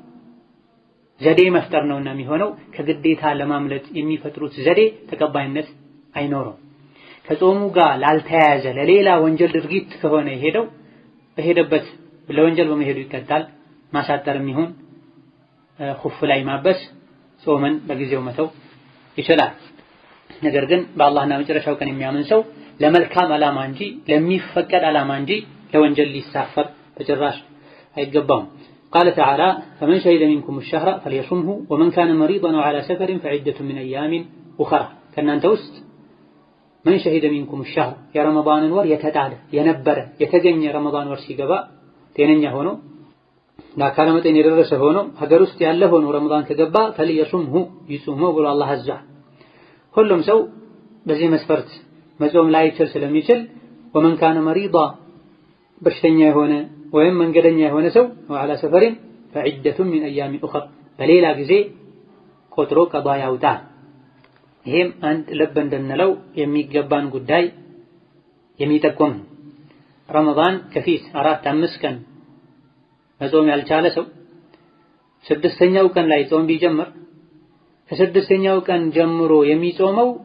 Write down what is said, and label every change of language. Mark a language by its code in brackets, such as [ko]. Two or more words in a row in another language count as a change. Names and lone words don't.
[am] ዘዴ መፍጠር ነውና የሚሆነው ከግዴታ ለማምለጥ የሚፈጥሩት ዘዴ ተቀባይነት አይኖረው። ከጾሙ ጋር ላልተያያዘ ለሌላ ወንጀል ድርጊት ከሆነ የሄደው በሄደበት ለወንጀል በመሄዱ ይቀጣል። ማሳጠርም ይሁን ኹፍ ላይ ማበስ ጾምን በጊዜው መተው ይችላል። ነገር ግን በአላህና መጨረሻው ቀን የሚያምን ሰው ለመልካም ዓላማ እንጂ ለሚፈቀድ ዓላማ እንጂ ለወንጀል ሊሳፈር በጭራሽ አይገባውም። [ar] قال تعالى فمن شهد منكم الشهر فليصمه ومن كان مريضا أو على سفر فعدة من أيام أخرى [am] ከእናንተ ውስጥ [ar] من شهد منكم الشهر [am] የረመዳንን ወር የተጣለ የነበረ የተገኘ ረመዳን ወር ሲገባ ጤነኛ ሆኖ ለአካለ መጠን የደረሰ ሆኖ ሀገር ውስጥ ያለ ሆኖ ረመዳን ከገባ فليصمه ይጹመው ብሎ አላህ አዟል። ሁሉም ሰው በዚህ መስፈርት መጾም ላይችል ስለሚችል [ar] ومن كان مريضا [am] በሽተኛ የሆነ ወይም መንገደኛ የሆነ ሰው [ar] وعلى سفر فعدة من أيام أخرى [am] በሌላ ጊዜ ቆጥሮ ቀዷ ያውጣ። ይሄም አንድ ልብ እንድንለው የሚገባን ጉዳይ የሚጠቁም ረመዳን ከፊት 4-5 ቀን መጾም ያልቻለ ሰው ስድስተኛው ቀን ላይ ጾም ቢጀምር ከስድስተኛው ቀን ጀምሮ የሚጾመው